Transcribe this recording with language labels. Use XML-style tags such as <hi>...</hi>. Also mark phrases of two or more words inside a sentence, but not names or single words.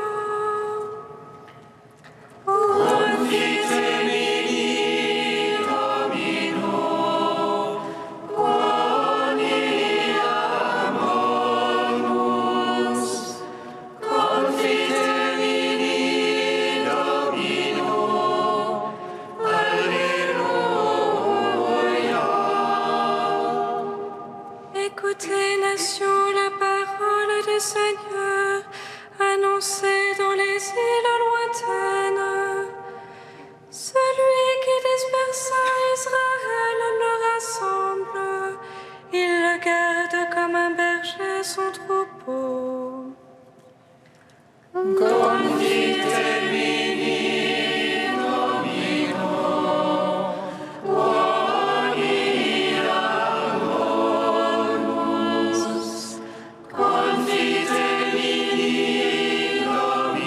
<la>Confite mini Domino, quoniam bonus. Confite mini Domino, Alléluia.</la> <fr>Écoutez, nations, la parole du Seigneur, annoncée dans les îles lointaines. Celui qui dispersa Israël le rassemble, il le garde comme un berger son troupeau.</fr> <la>Confite mini Domino, quoniam bonus. Confite mini Domino,</la>